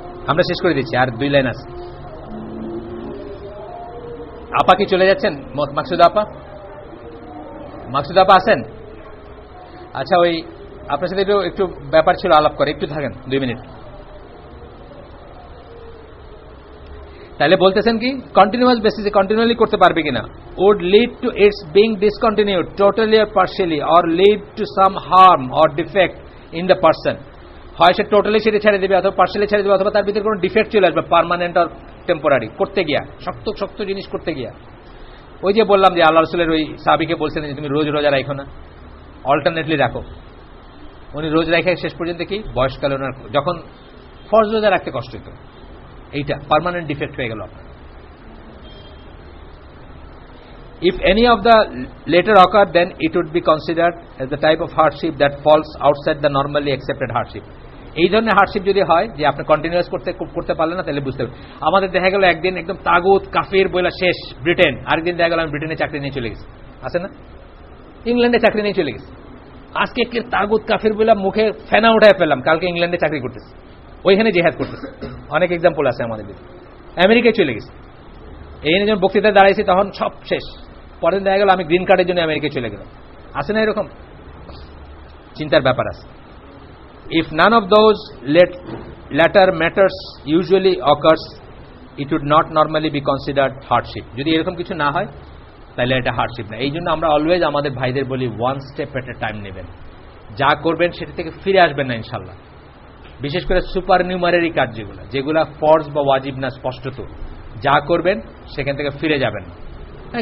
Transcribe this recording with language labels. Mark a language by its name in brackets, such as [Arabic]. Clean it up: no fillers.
[Bangla] আমরা শেষ করে দিচ্ছি, আর 2 লাইন আছে। আপা কি চলে যাচ্ছেন? মাকসুদা আপা আছেন? আচ্ছা, ওই আপনার সাথে একটু ব্যাপার ছিল, আলাপ করে, একটু থাকেন 2 মিনিট। তাহলে বলতেছেন কি, কন্টিনিউয়াস বেসিসে কন্টিনিউয়ালি করতে পারবে কিনা, [English] would lead to its being discontinued totally or partially or lead to some harm or defect in the person. [Bangla] হয় সে টোটালি সেটা ছেড়ে দেবে, অথবা পার্শিয়ালি ছেড়ে দেবে, অথবা তার ভিতরে কোনো ডিফেক্ট চলে আসবে, পার্মানেন্ট আর টেম্পোরারি, করতে গিয়া, শক্ত জিনিস করতে গিয়া। ওই যে বললাম যে আল্লাহ রাসূলের ওই সাহাবীকে বলছেন যে তুমি রোজ রোজা রাখো না, অল্টারনেটলি রাখো। উনি রোজ রেখে শেষ পর্যন্ত কি, বয়সকালে ওনার যখন ফরজ রোজা রাখতে কষ্ট হতো, এইটা পার্মানেন্ট ডিফেক্ট হয়ে গেল আপনার। [English] If any of the later occur, then it would be considered as the type of hardship that falls outside the normally accepted hardship. [Bangla] এই ধরনের হার্ডশিপ যদি হয় যে আপনি কন্টিনিউয়াস করতে পারলেন না, তাহলে বুঝতে হবে। আমাদের দেখা গেল একদিন একদম তাগুত কাফির বইলা শেষ ব্রিটেন, আরেকদিন দেখা গেল আমি ব্রিটেনে চাকরি নিয়ে চলে গেছি, আছে না? ইংল্যান্ডে চাকরি নিয়ে চলে গেছি। আজকে তাগুত কাফির বইলা মুখে ফেনা উঠায় ফেললাম, কালকে ইংল্যান্ডে চাকরি করতেছে, ওইখানে জেহাদ করতেছে। অনেক এক্সাম্পল আছে আমাদের। আমেরিকায় চলে গেছি, এই নিয়ে যখন বক্তৃতায় দাঁড়াইছি তখন সব শেষ, পরের দেখা গেল আমি গ্রিন কার্ডের জন্য আমেরিকায় চলে গেলাম, আছে না এরকম? চিন্তার ব্যাপার আছে। [English] If none of those latter matters usually occurs, it would not normally be considered hardship. [Bangla] যদি এরকম কিছু না হয় তাহলে এটা হার্ডশিপ না। এই জন্য আমরা অলওয়েজ আমাদের ভাইদের বলি, [English] one step at a time [Bangla] নেবেন। যা করবেন সেটা থেকে ফিরে আসবেন না ইনশাল্লাহ। বিশেষ করে সুপার নিউমারি কাজ যেগুলা ফরজ বা ওয়াজিব না, স্পষ্টত যা করবেন সেখান থেকে ফিরে যাবেন না।